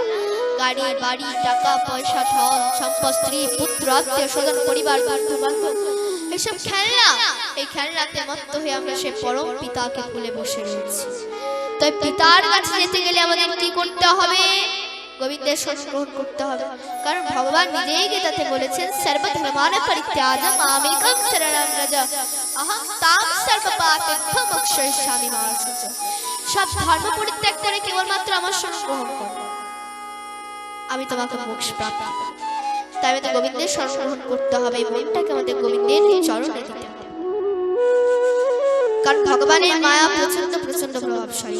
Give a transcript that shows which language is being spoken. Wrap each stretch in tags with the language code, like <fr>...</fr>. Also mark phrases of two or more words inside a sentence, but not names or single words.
<bn>গাড়ি, বাড়ি, টাকা পয়সা, ধন সম্পদ, স্ত্রী পুত্র, আত্মীয় স্বজন, পরিবার, বন্ধু বান্ধব, এসব খেলনা। এই খেলনাতে মত্ত হয়ে আমরা সে পরম পিতাকে ভুলে বসে রয়েছি। তাই পিতার কাছে যেতে গেলে আমাদের কি করতে হবে? গোবিন্দের শরণ গ্রহণ করতে হবে। কারণ ভগবান নিজেই গীতাতে বলেছেন,</bn> <sa>সর্বধর্মান পরিত্যাজ্য মামেকং শরণং ব্রজ অহং তাং সর্বপাপেভ্যো মোক্ষয়িষ্যামি মা শুচি।</sa> <bn>সব ধর্ম পরিত্যাগ করে কেবলমাত্র আমার শরণ গ্রহণ করো, আমি তোমাকে মোক্ষ প্রাপ্ত করব। তাই আমাদের গোবিন্দের শরণ গ্রহণ করতে হবে, এই মনটাকে আমাদের গোবিন্দের চরণে দিতে হবে। কারণ ভগবানের মায়া প্রচন্ড প্রচন্ড প্রভাবশালী।</bn>